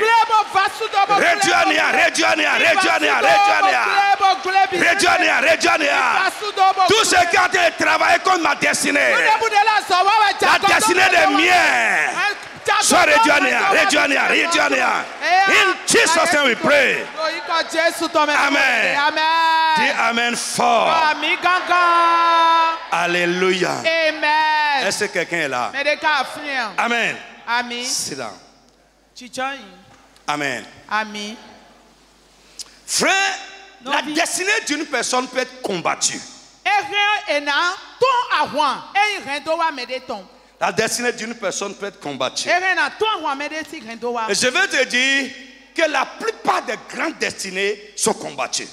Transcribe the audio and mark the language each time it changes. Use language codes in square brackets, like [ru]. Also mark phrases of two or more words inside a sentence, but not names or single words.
[fr] Réduit à néant, réduit à néant, réduit à néant, réduit à néant. Réduit à néant, réduit à néant. Tout ce qui a été travaillé contre ma destinée, la destinée des miens, soit réduit à néant, réduit à néant, réduit à néant. [en] In Jesus' name we pray. Amen. [fr] Dis Amen fort. Alléluia. Amen. Est-ce que quelqu'un est là? Amen. Amen. [en] Sit down. Amen. Amen. [fr] Frère, la destinée d'une personne peut être combattue. La destinée d'une personne peut être combattue. Et je veux te dire que la plupart des grandes destinées sont combattues.